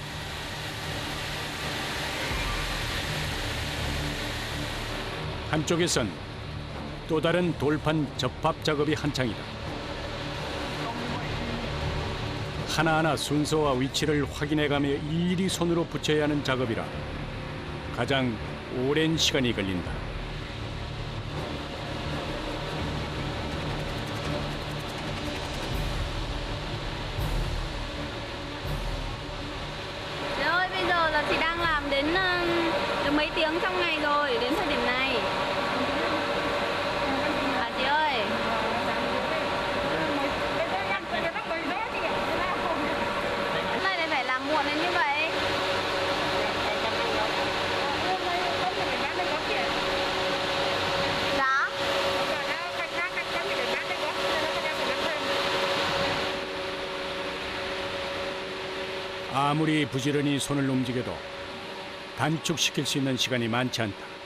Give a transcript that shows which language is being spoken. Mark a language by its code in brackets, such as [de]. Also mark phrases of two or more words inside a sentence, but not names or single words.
[ko] 한쪽에선 또 다른 돌판 접합 작업이 한창이다. 하나하나 순서와 위치를 확인해가며 일일이 손으로 붙여야 하는 작업이라 가장 오랜 시간이 걸린다. [vi] Chị ơi, bây giờ là chị đang làm đến được mấy tiếng trong ngày rồi đến thời điểm này. Chị ơi. Hôm nay lại phải làm muộn đến như vậy. Dạ. [ko] 아무리 부지런히 손을 움직여도 단축시킬 수 있는 시간이 많지 않다.